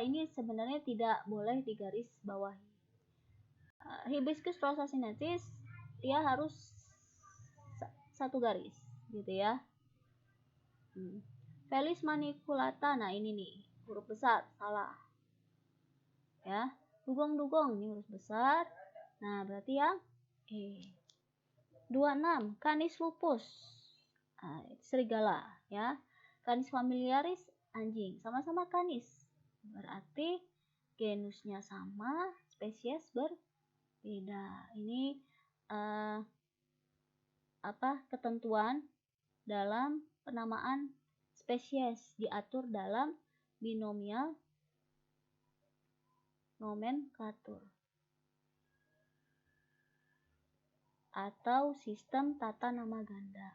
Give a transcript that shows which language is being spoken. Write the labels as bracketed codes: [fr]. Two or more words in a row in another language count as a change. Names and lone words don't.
[id] Ini sebenarnya tidak boleh digaris bawahi. Hibiscus rosa sinensis dia harus satu garis gitu ya. Felis maniculata, nah ini nih huruf besar, salah ya. Dugong ini huruf besar, nah berarti yang E. 26, Canis lupus, serigala ya. Canis familiaris, anjing, sama-sama canis, berarti genusnya sama, spesies berbeda. Ini ketentuan dalam penamaan spesies diatur dalam binomial nomenklatur atau sistem tata nama ganda.